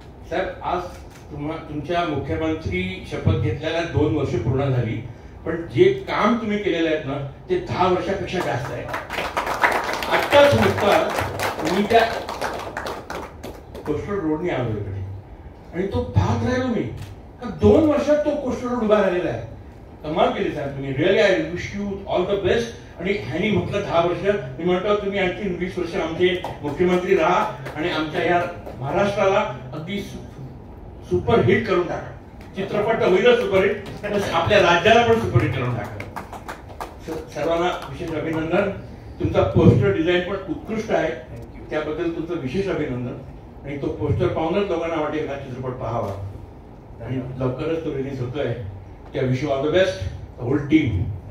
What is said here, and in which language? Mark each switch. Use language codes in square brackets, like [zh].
[mr] साहेब, आज तुमच्या मुख्यमंत्री शपथ घेतल्याला 2 वर्ष पूर्ण झाली, पण जे काम तुम्ही केलेलं आहेत ना ते 10 वर्षापेक्षा जास्त आहे. आत्ताच नुकता तुम्ही त्या कोस्टल रोडने आलो इकडे आणि तो पाहत राहिलो मी का 2 वर्षात तो कोस्टल रोड उभा राहिलेला आहे. कमाल केली साहेब तुम्ही. [en] Really I wish you all the best. [mr] आणि ह्यानी म्हटलं 10 वर्ष, मी म्हणतो तुम्ही आणखी 20 वर्ष आमचे मुख्यमंत्री राहा आणि आमच्या या महाराष्ट्राला अगदी सुपर हिट करून टाका. चित्रपट तर होईलच सुपरहिट, आपल्या राज्याला पण सुपरहिट करून टाका. सर्वांना विशेष अभिनंदन. तुमचा पोस्टर डिझाईन पण उत्कृष्ट आहे, त्याबद्दल तुमचं विशेष अभिनंदन. आणि तो पोस्टर पाहूनच लोकांना वाटेल हा चित्रपट पाहावा. आणि लवकरच तो रिलीज होतोय. [en] त्या wish you all the best, the whole team.